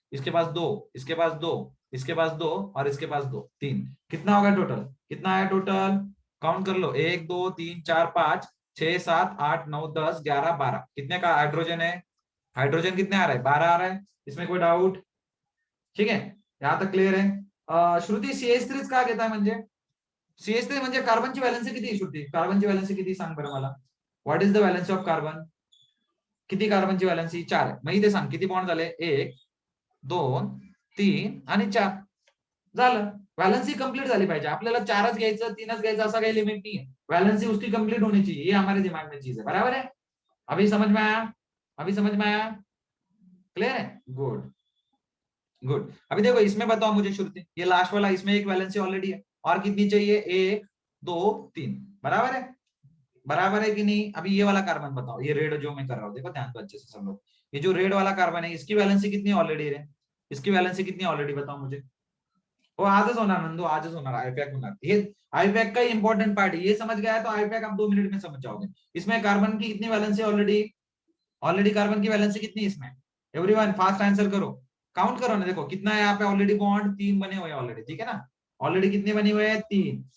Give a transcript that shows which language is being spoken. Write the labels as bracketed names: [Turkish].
[Hindi] इसके पास 2, इसके पास 2, इसके पास 2 और इसके पास 2, 3। कितना होगा टोटल, कितना है टोटल? काउंट कर लो, 1 2 3 4 5 6 7 8 9 10 11 12। कितने का हाइड्रोजन है, हाइड्रोजन कितने आ रहा है, 12 आ रहा है। इसमें कोई डाउट? ठीक है, यहाँ तक क्लियर है? [Marathi] श्रुती CH3 का घेता म्हणजे, CH3 म्हणजे कार्बनची व्हॅलेन्सी किती, श्रुती कार्बनची व्हॅलेन्सी किती सांग बरं मला. [English] What is the valency of carbon? [Marathi] किती कार्बनची व्हॅलेन्सी, 4 आहे. मग इथे सांग किती बॉन्ड झाले, 1 2 3 आणि 4 झालं. व्हॅलेन्सी कंप्लीट झाली पाहिजे. आपल्याला 4च घ्यायचं 3च घ्यायचं असा काही लिमिट नाही है. [Hindi] व्हॅलेन्सी उसकी कंप्लीट होनी चाहिए, ये हमारे दिमाग में चीज है. बराबर है? अभी समझ में आया? अभी समझ में आया? क्लियर है? Good good. अभी देखो इसमें बताओ मुझे श्रुति, ये लास्ट वाला, इसमें एक वैलेंसी ऑलरेडी है, और कितनी चाहिए, 1 2 3। बराबर है? बराबर है कि नहीं? अभी ये वाला कार्बन बताओ, ये रेड जो मैं कर रहा हूँ, देखो ध्यान दो अच्छे से सब लोग। ये जो रेड वाला कार्बन है इसकी वैलेंसी कितनी ऑलरेडी है, इसकी वैलेंसी कितनी ऑलरेडी बताओ मुझे। [Marathi] वो आजच होणार नंदू, आजच होणार, आईपैक होणार। [Hindi] ये आईपैक का इंपॉर्टेंट पार्ट है, ये समझ गया है तो आईपैक आप 2 मिनट में समझ जाओगे। इसमें कार्बन की कितनी वैलेंसी ऑलरेडी, ऑलरेडी कार्बन की वैलेंसी कितनी इसमें, एवरीवन फास्ट आंसर करो, काउंट करो ना। देखो कितना है यहाँ पे ऑलरेडी बॉन्ड, 3 बने हुए ऑलरेडी, ठीक है ना। ऑलरेडी कितने बने हुए हैं, 3।